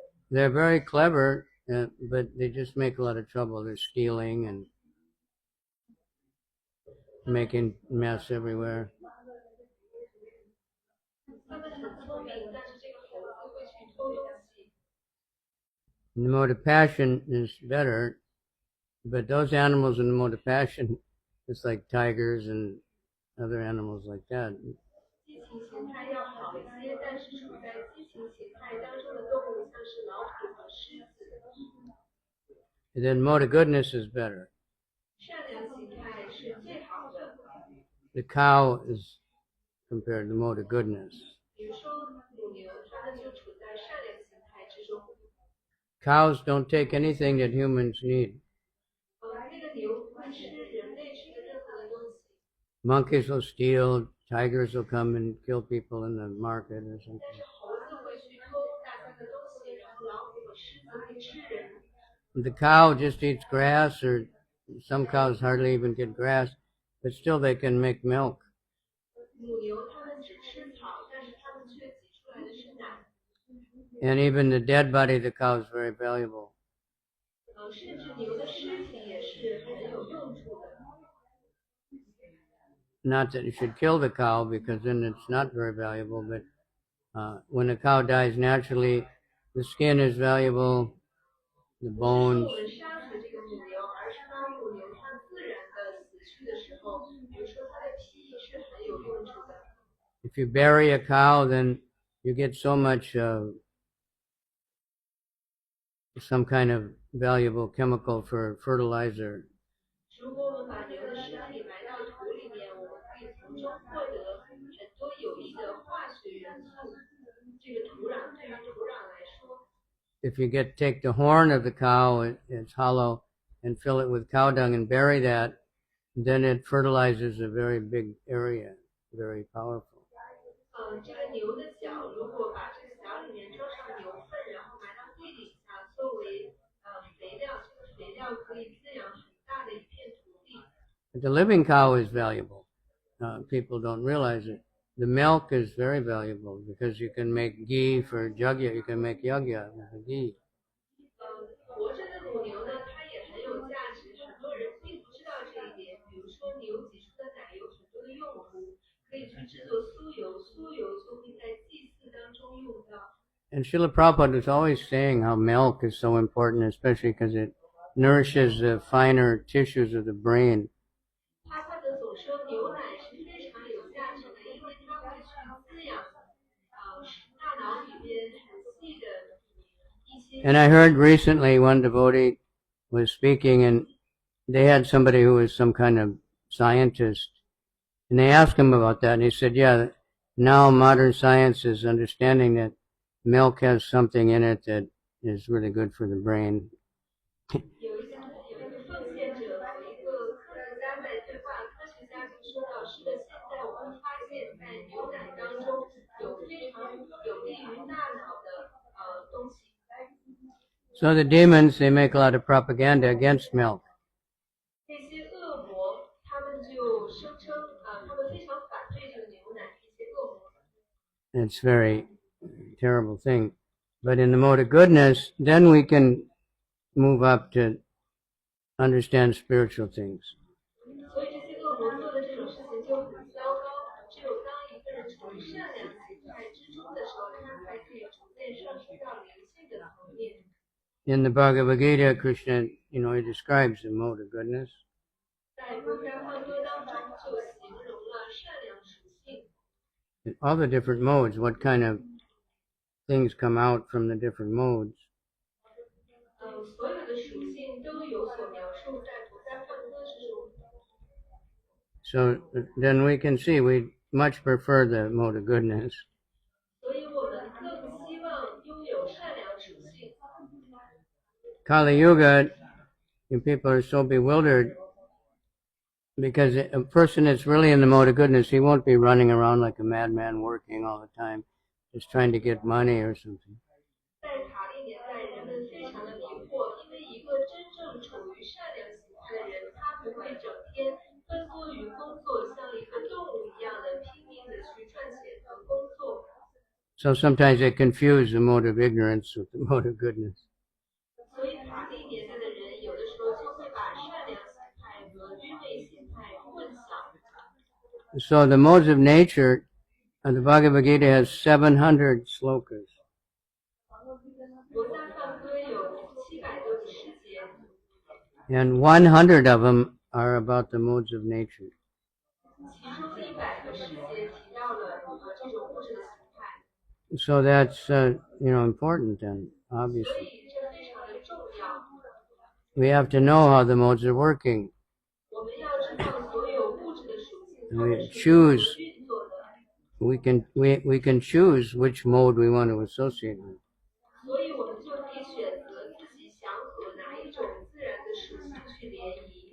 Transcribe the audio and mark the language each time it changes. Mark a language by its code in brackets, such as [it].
[en] They're very clever, but they just make a lot of trouble. They're stealing and making mess everywhere. [zh] 他们很聪明，但是这个猴子会去偷东西。 [en] And the mode of passion is better, but those animals in the mode of passion, it's like tigers and other animals like that. [zh] 激情形态要好一些，但是处在激情形态当中的动物，像是老虎和狮子。 [en] And then mode of goodness is better. [zh] 善良形态是最好的。 [en] The cow is compared to the mode of goodness. [zh] 比如说母牛，它们就处在善良形态之中。 [en] Cows don't take anything that humans need. [zh] 那个牛不会吃人类吃的任何的东西。 [en] Monkeys will steal, tigers will come and kill people in the market or something. [zh] 但是猴子会去偷大家的东西，然后老虎和狮子会吃人。 [en] The cow just eats grass, or some cows hardly even get grass, but still they can make milk. [zh] 母牛它们只吃草，但是它们却挤出来的是奶。 [en] And even the dead body of the cow is very valuable. [zh] 甚至牛的尸体也是很有用处的。 [en] Not that you should kill the cow, because then it's not very valuable, but when a cow dies naturally, the skin is valuable, the [zh] 不是说 [en] bones. [zh] 我们杀死这个母牛，而是当母牛它自然的死去的时候，比如说它的皮是很有用处的。 [en] If you bury a cow, then you get so much some kind of valuable chemical for fertilizer. [zh] 如果我们把牛的尸体埋到土里面，我们可以从中获得很多有益的化学元素。这个土壤对于土壤来说， [en] If you take the horn of the cow, it's hollow, and fill it with cow dung and bury that, then it fertilizes a very big area, very powerful. [zh] 这个牛的角，如果把这个角里面装上牛粪，然后埋到地底下作为肥料，这个肥料可以滋养很大的一片土地。 [en] But the living cow is valuable. People don't realize it. The milk is very valuable because you can make ghee for jagya. You can make yagya with ghee. [zh] 活着的母牛呢，它也很有价值，很多人并不知道这一点。比如说牛挤出的奶有很多的用途，可以去制作酥油，酥油就会在祭祀当中用到。 [en] And Srila Prabhupada is always saying how milk is so important, especially because it nourishes the finer tissues of the brain. [zh] 帕帕德总说牛奶是非常有价值的，因为它会去滋养大脑里面很细的一些。 [en] And I heard recently one devotee was speaking, and they had somebody who was some kind of scientist, and they asked him about that, and he said, yeah, now modern science is understanding that milk has something in it that is really good for the brain. [zh] 有一个奉献者和一个科学家在对话，科学家就说到，是的，现在我们发现，在牛奶当中有非常有利于大脑的东西。 [en] So the demons, they make a lot of propaganda against milk. [zh] 那些恶魔，他们就声称他们非常反对这个牛奶，这些恶魔。 [en] It's a very terrible thing. But in the mode of goodness, then we can move up to understand spiritual things. [zh] 所以这些恶魔做的这种事情就很糟糕。只有当一个人处于善良形态之中的时候，他才可以逐渐上升到灵性的层面。 [en] In the Bhagavad Gita, Krishna, he describes the mode of goodness. [zh] 在《佛家放多》当中就形容了善良属性。 [en] All the different modes, what kind of things come out from the different modes. [zh] 所有的属性都有所描述在《佛家放多》之中。 [en] So then we can see we much prefer the mode of goodness. [zh] 所以我们更希望拥有善良属性。 [en] Kali Yuga, people are so bewildered because a person that's really in the mode of goodness, he won't be running around like a madman working all the time, just trying to get money or something. [zh] 在塔利年代，人们非常的迷惑，因为一个真正处于善良形态的人，他不会整天奔波于工作，像一个动物一样的拼命的去赚钱和工作。 [en] So sometimes they confuse the mode of ignorance with the mode of goodness. [zh] 所以法力年代的人有的时候就会把善良心态和愚昧心态混淆。 [en] So the modes of nature, the Bhagavad Gita has 700 slokas. [zh] 罗家梵歌有700多个诗节， [en] And 100 of them are about the modes of nature. [zh] 其中100个诗节提到了这种物质的形态， [en] So that's, important then, [zh] 所 [en] obviously. [zh] 以这非常的重要。 [en] We have to know how the modes are working. [zh] 我们要知道所有物质的属性，它 [en] We [zh] 们是 [en] choose. [zh] 运作的， [en] We can choose which mode we want to associate with. [zh] 所以我们就可以选择自己想和哪一种自然的属性去联谊。